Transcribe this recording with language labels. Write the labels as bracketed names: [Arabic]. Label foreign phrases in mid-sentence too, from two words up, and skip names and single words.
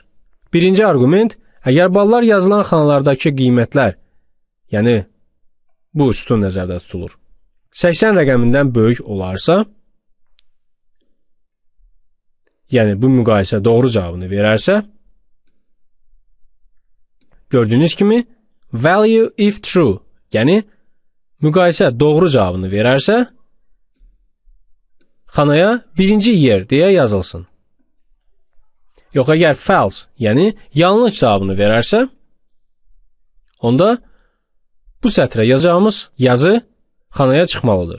[Azerbaijani] Birinci arqument, əgər ballar yazılan xanalardakı qiymətlər, yəni bu sütun nəzərdə tutulur, 80 rəqəmindən böyük olarsa, yəni bu müqayisə doğru cavabını verərsə, gördüyünüz kimi [English] value if true, [Azerbaijani] yəni müqayisə doğru cavabını verərsə, xanaya birinci yer deyə yazılsın. Yox, əgər false, yəni yanlış cavabını verərsə, onda bu sətrə yazacağımız yazı xanaya çıxmalıdır.